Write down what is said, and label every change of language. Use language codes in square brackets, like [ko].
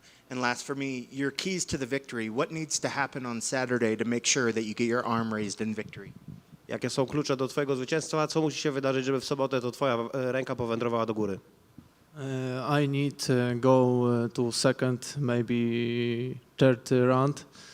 [en] And last for me, your keys to the victory. What needs to happen on Saturday to make sure that you get your arm raised in victory? [pl] Jakie są klucze do twojego zwycięstwa? Co musi się wydarzyć, żeby w sobotę to twoja ręka powędrowała do góry? [en] I need go to second, maybe third round.